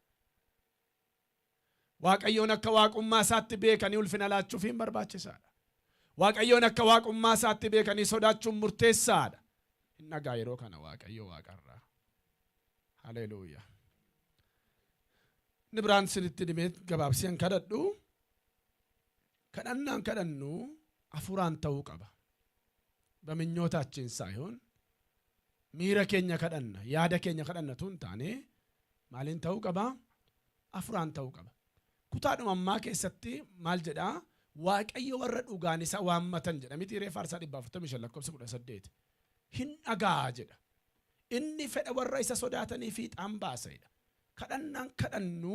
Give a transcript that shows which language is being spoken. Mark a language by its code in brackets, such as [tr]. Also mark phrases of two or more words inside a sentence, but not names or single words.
[om] waaqayyoon akka waaqummaa isaatti beekanii ulfina laachuuf hin barbaachisaadha waaqayyoon akka waaqummaa isaatti beekanii sodaachuun murteessaadha nagaa yeroo kana waaqayyo waaqarraa haleluuyaa nibraan sinitti dimeet gabaabsiyan kadhadhu kadhannaan kadhannu afuraan ta'uu qaba [am] በምኞታችን ሳይሆን ሚራ [om] keenya kadhanna yaada keenya kadhannatu hin taane maaliin ta'uu qaba afuraan ta'uu qaba kutaadhuma ammaa keessatti maal jedha waaqayyo warra dhugaan isa waammatan jedha miti reef faarsaa 445 lakkoofsa 18 hin dhagaa jedha inni fedha warra isa sodaatanii fiixaan baasedha kadhannaan kadhannu